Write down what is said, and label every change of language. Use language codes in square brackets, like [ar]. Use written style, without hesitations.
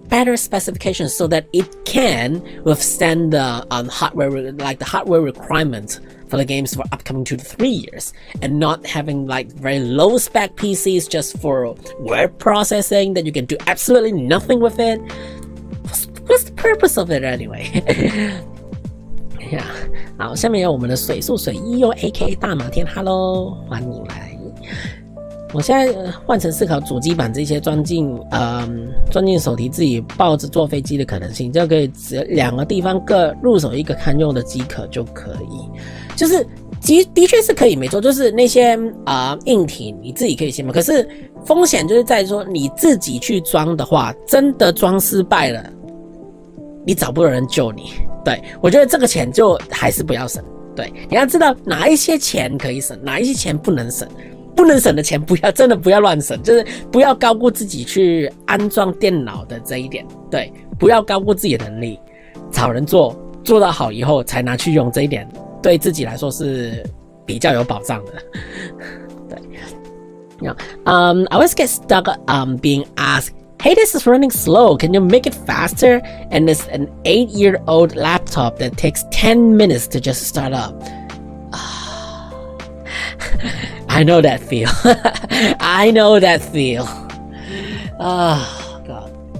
[en] better specifications so that it can withstand the hardware, like the hardware requirements for the games for upcoming 2 to 3 years, and not having like very low spec PCs just for word processing that you can do absolutely nothing with it. What's the purpose of it anyway? Yeah. [zh] 好，下面有我们的水素水一又 AKA 大马天 ，Hello， 欢迎来。我现在换成思考主机版这些钻进手提自己抱着坐飞机的可能性，就可以2个地方各入手一个堪用的机壳就可以。就是的确是可以没错，就是那些硬体你自己可以先买，可是风险就是在说你自己去装的话，真的装失败了，你找不到人救你。对，我觉得这个钱就还是不要省。对，你要知道哪一些钱可以省，哪一些钱不能省。不能省的钱真的不要乱省，就是不要高估自己去安装电脑的这一点。对，不要高估自己的能力，找人做到好以后才拿去用，这一点对自己来说是比较有保障的。对。 [en] I always get stuck being asked, "Hey, this is running slow. Can you make it faster?" And it's an 8-year-old laptop that takes 10 minutes to just start up. I know that feel. I know that feel. Oh, God.